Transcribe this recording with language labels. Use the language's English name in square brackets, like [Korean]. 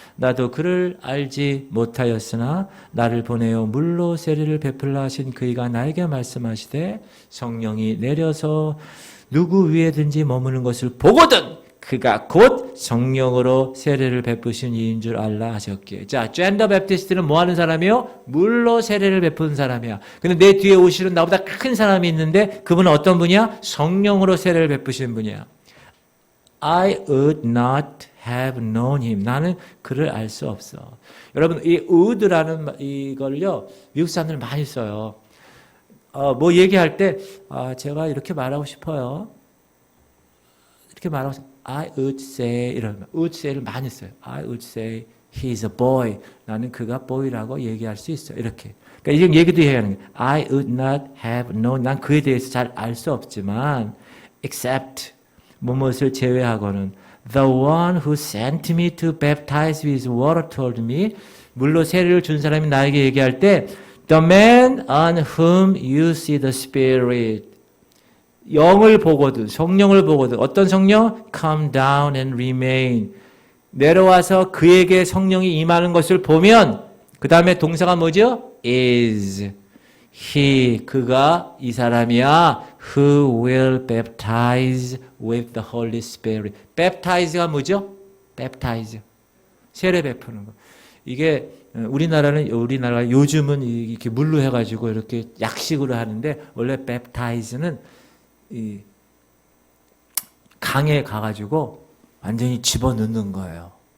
[Korean] 나도 그를 알지 못하였으나 나를 보내어 물로 세례를 베풀라 하신 그이가 나에게 말씀하시되 성령이 내려서 누구 위에든지 머무는 것을 보거든 그가 곧 성령으로 세례를 베푸신 이인 줄 알라 하셨기에. 자, 존 더 베프티스트는 뭐 하는 사람이요? 물로 세례를 베푸는 사람이야. 근데 내 뒤에 오시는 나보다 큰 사람이 있는데 그분은 어떤 분이야? 성령으로 세례를 베푸신 분이야. [English] I would not have known him. [Korean] 나는 그를 알 수 없어. 여러분, 이 would라는 이걸요, 미국 사람들 많이 써요. 뭐 얘기할 때, 제가 이렇게 말하고 싶어요. 이렇게 말하고 싶어요. [English] I would say, [Korean] 이런, would say를 많이 써요. [English] I would say he's a boy. [Korean] 나는 그가 boy라고 얘기할 수 있어. 이렇게. 그러니까 이런 얘기도 해야 하는 거예요. [English] I would not have known. [Korean] 난 그에 대해서 잘 알 수 없지만, [English] except, [Korean] 무엇을 제외하고는, [English] the one who sent me to baptize with water told me, [Korean] 물로 세례를 준 사람이 나에게 얘기할 때, [English] the man on whom you see the Spirit. [Korean] 영을 보거든, 성령을 보거든. 어떤 성령? [English] Come down and remain. [Korean] 내려와서 그에게 성령이 임하는 것을 보면, 그 다음에 동사가 뭐죠? is. he, 그가 이 사람이야. [English] who will baptize with the Holy Spirit. [Korean] baptize가 뭐죠? baptize. 세례 베푸는 거. 이게 우리나라 요즘은 이렇게 물로 해가지고 이렇게 약식으로 하는데 원래 baptize는 이 강에 가가지고 완전히 집어넣는 거예요.